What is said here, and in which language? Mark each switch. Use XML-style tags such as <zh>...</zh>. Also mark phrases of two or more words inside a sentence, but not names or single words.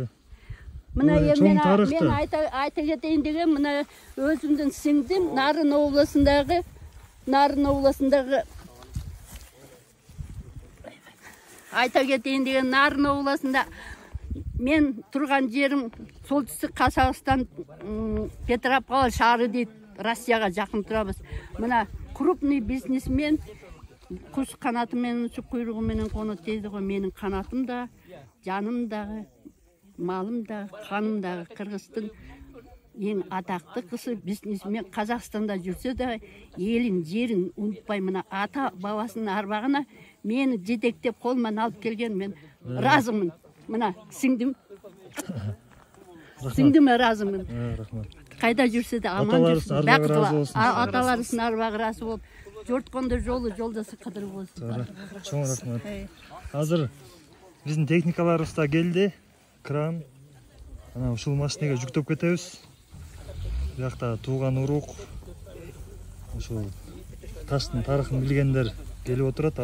<ky>Мына мен айта кетейин деген, мына өзүмдүн сиңдим Нарын областындагы айта кетейин деген Нарын областында мен турган жерим солтүстүк Казакстан, Петропавл шаары дейт, Россияга жакын турабыз. Мына крупный бизнесмен куш канаты менен, су куйругу менен конот жейди го. Менин канатым да, жаным да, малым да, каным да Кыргыздын</ky> <kk>ең атақты</kk> <ky>кысы бизнесмен. Казакстанда жүрсе да элин, жерин унутпай, мына ата бабасынын арбагына мени жетектеп колуман алып келген. Мен разымын. Мына сиңдим. Сиңдиме разымын. Рахмат. Кайда жүрсе де аман жүрсүн. Аталарыбыздын арбагы разы болуп, жорткондо жолдосы кадыр болсун. Чоң рахмат. Азыр биздин техникаларыбыз да келди. Кран. Ана ушул машинеге жүктөп кетебиз. Бuyakta тууган урук, ушул таштын тарыхын билгендер келип отурат.</ky>